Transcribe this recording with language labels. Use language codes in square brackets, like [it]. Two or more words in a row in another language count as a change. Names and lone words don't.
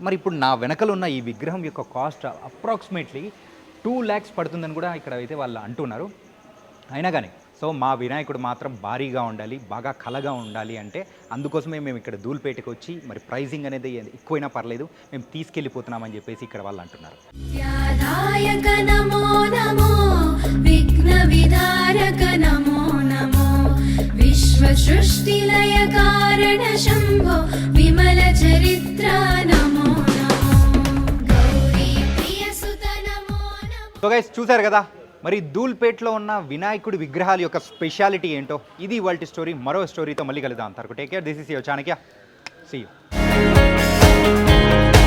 [te] మరి ఇప్పుడు నా వెనకలు ఉన్న ఈ విగ్రహం యొక్క [en] cost approximately [te] 2 lakhs పడుతుందని కూడా ఇక్కడ అయితే వాళ్ళు అంటున్నారు. అయినా కానీ సో మా వినాయకుడు మాత్రం భారీగా ఉండాలి, బాగా కళగా ఉండాలి అంటే అందుకోసమే మేము ఇక్కడ ధూల్పేటకి వచ్చి మరి ప్రైజింగ్ అనేది ఎక్కువైనా పర్లేదు మేము తీసుకెళ్ళిపోతున్నామని చెప్పేసి ఇక్కడ వాళ్ళు అంటున్నారు. [sa] ध्यानायक नमो नमो विघ्नविधारक नमो नमो विश्वसृष्टिलय कारण शम्भो विमलचरित्र नमो नमो गौरी प्रियसुत नमो नमो. [en] so guys [te] చూశారు కదా మరి ధూల్పేట్లో ఉన్న వినాయకుడి విగ్రహాల యొక్క స్పెషాలిటీ ఏంటో. ఇది ఇవాల్టి స్టోరీ. మరో స్టోరీతో మళ్ళీ కలుద్దాం. అంతవరకు [en] take care. This is your Chanakya. See you.